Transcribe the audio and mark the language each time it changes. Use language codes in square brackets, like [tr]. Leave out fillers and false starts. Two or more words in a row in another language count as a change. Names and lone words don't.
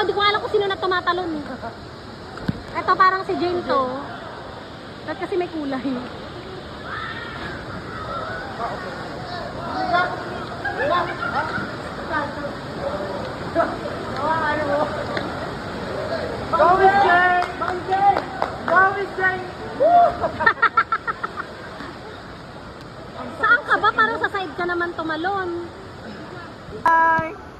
[tl] Hindi ko alam kung sino na tumatalon. Ito parang si Jane to. Ba't kasi may kulay? [en] Go with Jane! Go with Jane! [tl] Saan ka ba? Parang sa side ka naman tumalon. Bye!